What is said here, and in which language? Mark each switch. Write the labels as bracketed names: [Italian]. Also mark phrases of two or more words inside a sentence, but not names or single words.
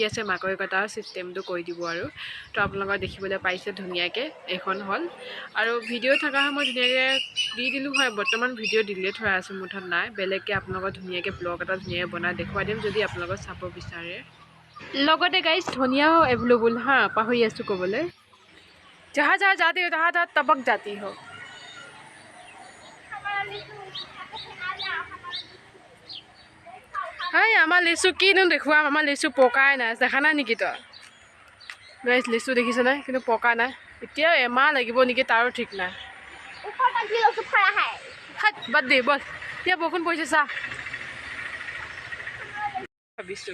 [Assamese] আছে মাকৈ কটা ছিষ্টেমটো কৰি দিব আৰু তো আপোনালোকে দেখিবলৈ পাইছে ধুনীয়াকৈ এইখন হ'ল আৰু ভিডিঅ' থকা সময় ধুনীয়াকৈ দি দিলোঁ হয় বৰ্তমান ভিডিঅ' ডিলিট হৈ আছে মুঠত নাই বেলেগকৈ আপোনালোকক ধুনীয়াকৈ ব্লগ এটা ধুনীয়াকৈ বনাই দেখুৱাই দিম যদি আপোনালোকে চাব বিচাৰে লগতে গাইজ ধনিয়াও এভেইলেবল হা পাহৰি আছোঁ ক'বলৈ [Hindi] जहाँ जहाँ जाती हो तहाँ तहाँ तबक जाती हो [Assamese] हाय আমাৰ লিচু কিনো দেখুৱাম আমাৰ লিচু পকাই নাই দেখা নাই নেকি তই গাইজ লিচু দেখিছে নাই কিন্তু পকা নাই এতিয়া এমাহ লাগিব নেকি তাৰো ঠিক নাই বাদ দে বল এতিয়া বৰষুণ পৰিছে চা ভাবিছোঁ